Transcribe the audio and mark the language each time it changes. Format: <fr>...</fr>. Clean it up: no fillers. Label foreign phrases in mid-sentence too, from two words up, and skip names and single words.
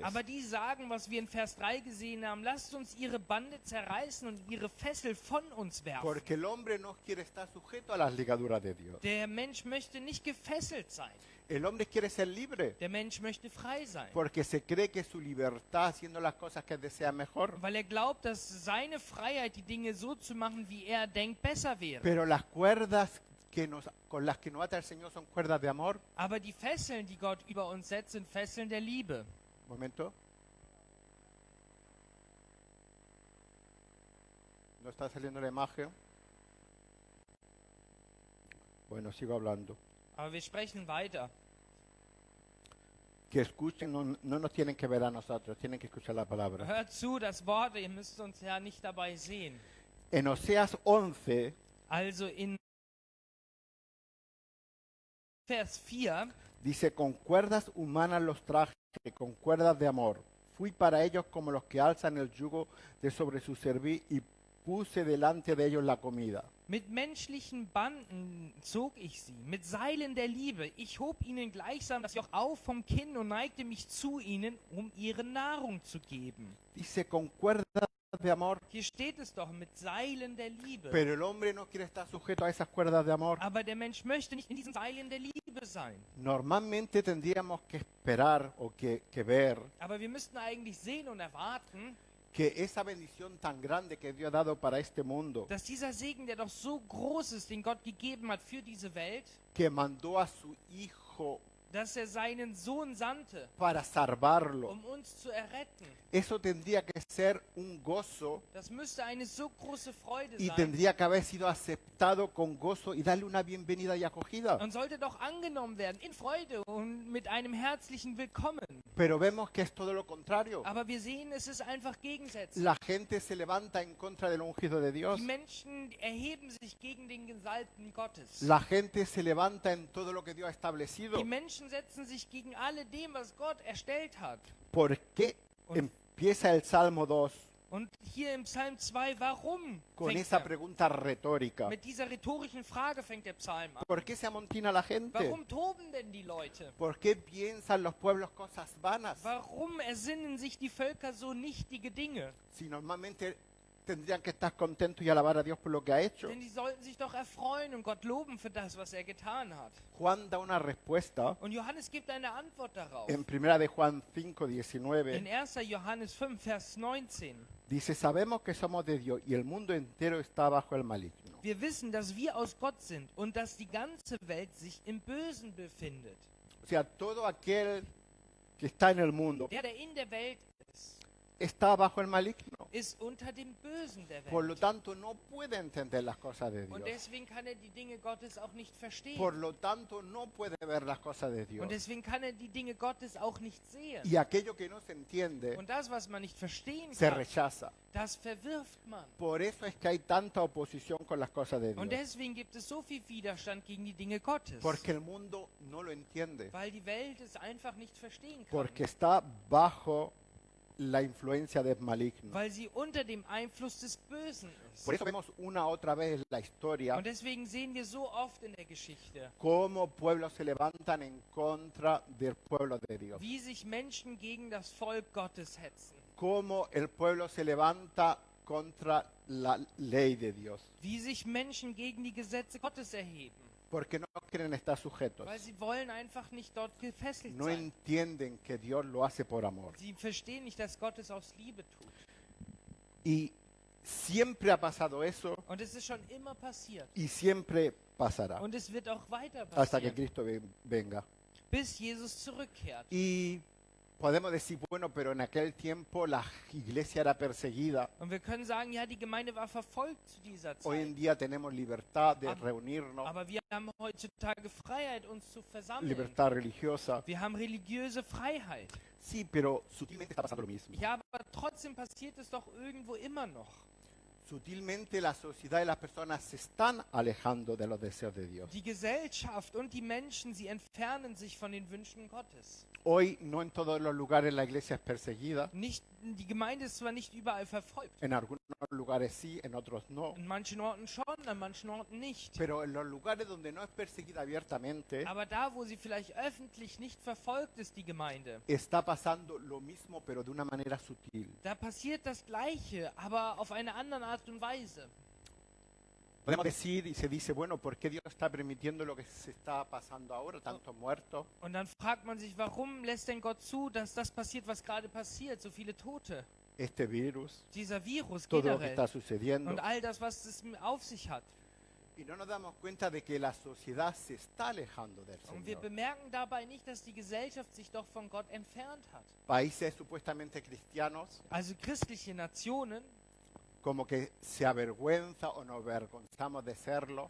<de>Aber die sagen, was wir in Vers 3 gesehen haben, lasst uns ihre Bande zerreißen und ihre Fessel von uns werfen.</de> <es>Porque el hombre no quiere estar sujeto a las ligaduras de Dios.</es> <de>Der Mensch möchte nicht gefesselt sein.</de> <es>El hombre quiere ser libre,</es> <de>Der Mensch möchte frei sein.</de> <es>porque se cree que su libertad, haciendo las cosas que desea mejor.</es> <de>Weil er glaubt, dass seine Freiheit, die Dinge so zu machen, wie er denkt, besser wäre.</de> <es>Pero las cuerdas con las que nos ata el Señor son cuerdas de amor.</es> <de>Aber die Fesseln, die Gott über uns setzt, sind Fesseln der Liebe.</de> <es>Momento. ¿No está saliendo la imagen? Bueno, sigo hablando.</es> <de>Aber wir sprechen weiter.</de> <es>Que escuchen, no nos tienen que ver a nosotros, tienen que escuchar la palabra.</es> <de>Hört zu, das Wort, ihr müsst uns ja nicht dabei sehen.</de> <es>En Oseas 11</es> <de>Also in Vers 4</de> <es>Dice, con cuerdas humanas los traje, con cuerdas de amor. Fui para ellos como los que alzan el yugo de sobre su cerviz y puse delante de ellos la comida.</es> <de>Mit menschlichen Banden zog ich sie, mit Seilen der Liebe. Ich hob ihnen gleichsam das Joch auf vom Kinn und neigte mich zu ihnen, um ihre Nahrung zu geben.</de> <es>Dice, con cuerdas de amor,</es> <de>Hier steht es doch, mit Seilen der Liebe.</de> <es>pero el hombre no quiere estar sujeto a esas cuerdas de amor.</es> <de>Aber der Mensch möchte nicht in diesen Seilen der Liebe sein.</de> <es>Normalmente tendríamos que esperar o que ver</es> <de>Aber wir müssten eigentlich sehen und erwarten,</de> <es>que esa bendición tan grande que Dios ha dado para este mundo,</es> <de>dass dieser Segen, der doch so groß ist, den Gott gegeben hat für diese Welt,</de> <es>que mandó a su Hijo</es> <de>dass er seinen Sohn sandte,</de> <es>para salvarlo,</es> <de>um uns zu erretten.</de> <es>eso tendría que ser un gozo</es> <de>Das müsste eine so große Freude</de> <es>y</es> <de>sein</de> <es>tendría que haber sido aceptado con gozo y darle una bienvenida y acogida.</es> <de>und sollte doch angenommen werden in Freude und mit einem herzlichen Willkommen.</de> <es>Pero vemos que es todo lo contrario.</es> <de>Aber wir sehen, es ist einfach gegensätzlich.</de> <es>La gente se levanta en contra del ungido de Dios.</es> <de>Die Menschen erheben sich gegen den Gesalbten Gottes.</de> <es>La gente se levanta en todo lo que Dios ha establecido.</es> <de>Die Menschen setzen sich gegen alledem, was Gott erstellt hat.</de> <es>¿Por qué empieza el Salmo 2</es> <de>Und hier im Psalm 2, warum</de> <es>con</es> <de>fängt</de> <es>esa</es> <de>er?</de> <es>pregunta retórica?</es> <de>Mit dieser rhetorischen Frage fängt der Psalm an.</de> <es>¿Por qué se amontina la gente?</es> <de>Warum toben denn die Leute?</de> <es>¿Por qué piensan los pueblos cosas vanas?</es> <de>Warum ersinnen sich die Völker so nichtige Dinge?</de> <es>Si normalmente tendrían que estar contentos y alabar a Dios por lo que ha hecho.</es> <de>Denn die sollten sich doch erfreuen und Gott loben für das, was er getan hat.</de> <es>Juan da una respuesta</es> <de>Und Johannes gibt eine Antwort darauf.</de> <es>en 1 de Juan</es> <de>In 5:19. 1. Johannes 5, Vers 19.</de> <es>Dice, sabemos que somos de Dios y el mundo entero está bajo el maligno.</es> <de>Wir wissen, dass wir aus Gott sind und dass die ganze Welt sich im Bösen befindet.</de> <es>O sea, todo aquel que está en el mundo</es> <de>Der in der Welt ist,</de> <es>está bajo el maligno.</es> <de>ist unter dem Bösen der</de> <es>Por lo</es> <de>Welt.</de> <es>tanto, no puede entender las cosas de</es> <de>Und</de> <es>Dios.</es> <de>deswegen kann er die Dinge Gottes auch nicht verstehen.</de> <es>Por lo tanto, no puede ver las cosas de Dios.</es> <de>Und deswegen kann er die Dinge Gottes auch nicht sehen.</de> <es>Y aquello que no se entiende</es> <de>Und das, was man nicht verstehen</de> <es>se</es> <de>kann,</de> <es>rechaza.</es> <de>das verwirft man.</de> <es>Por eso es que hay tanta oposición con las cosas de</es> <de>Und</de> <es>Dios.</es> <de>deswegen gibt es so viel Widerstand gegen die Dinge Gottes.</de> <es>Porque el mundo no lo entiende.</es> <de>Weil die Welt es einfach nicht verstehen kann.</de> <es>Porque está bajo la influencia del maligno.</es> <de>Weil sie unter dem Einfluss des Bösen ist.</de> <es>Por eso vemos una otra vez en la historia</es> <de>Und deswegen sehen wir so oft in der Geschichte,</de> <es>cómo pueblos se levantan en contra del pueblo de Dios.</es> <de>wie sich Menschen gegen das Volk Gottes hetzen.</de> <es>Cómo el pueblo se levanta contra la ley de Dios.</es> <de>Wie sich Menschen gegen die Gesetze Gottes erheben.</de> <es>Porque no quieren estar sujetos.</es> <de>Weil sie wollen einfach nicht dort gefesselt</de> <es>No</es> <de>sein.</de> <es>entienden que Dios lo hace por amor.</es> <de>Sie verstehen nicht, dass Gott es aus Liebe tut.</de> <es>Y siempre ha pasado eso</es> <de>Und es ist schon immer passiert.</de> <es>y siempre pasará</es> <de>Und es wird auch weiter</de> <es>hasta que</es> <de>passieren,</de> <es>Cristo venga.</es> <de>bis Jesus zurückkehrt.</de> <es>Y podemos decir, bueno, pero en aquel tiempo la iglesia era perseguida.</es> <de>Und wir können sagen, ja, die Gemeinde war verfolgt zu dieser</de> <es>Hoy</es> <de>Zeit.</de> <es>en día tenemos libertad de</es> <de>Aber-</de> <es>reunirnos,</es> <de>Aber wir haben heutzutage Freiheit, uns zu versammeln.</de> <es>libertad religiosa.</es> <de>Wir haben religiöse Freiheit.</de> <es>Sí, pero sutilmente está pasando lo mismo.</es> <de>Ja, aber trotzdem passiert es doch irgendwo immer noch.</de> <es>Sutilmente la sociedad y las personas se están alejando de los deseos de Dios.</es> <de>Die Gesellschaft und die Menschen, sie entfernen sich von den Wünschen Gottes.</de> <es>Hoy no en todos los lugares la iglesia es perseguida.</es> <de>Nicht, die Gemeinde ist zwar nicht überall verfolgt.</de> <es>En algunos lugares sí, en otros no.</es> <de>In manchen Orten schon, an manchen Orten nicht.</de> <es>Pero en los lugares donde no es perseguida abiertamente,</es> <de>Aber da, wo sie vielleicht öffentlich nicht verfolgt ist, die Gemeinde,</de> <es>está pasando lo mismo, pero de una manera sutil.</es> <de>da passiert das Gleiche, aber auf eine andere Art und Weise.</de> <es>Podemos decir y se dice, bueno, ¿por qué Dios está permitiendo lo que se está pasando ahora, tantos muertos?</es> <de>Und dann fragt man sich, warum lässt denn Gott zu, dass das passiert, was gerade passiert, so viele Tote,</de> <es>Este virus,</es> <de>dieser Virus</de> <es>todo lo que</es> <de>generell</de> <es>está sucediendo.</es> <de>und all das, was es auf sich hat.</de> <es>Y no nos damos cuenta de que la sociedad se está alejando del</es> <de>Und wir</de> <es>Señor.</es> <de>bemerken dabei nicht, dass die Gesellschaft sich doch von Gott entfernt hat.</de> <es>Países supuestamente cristianos</es> <de>Also christliche Nationen</de> <es>como que se avergüenza o nos avergonzamos de serlo,</es>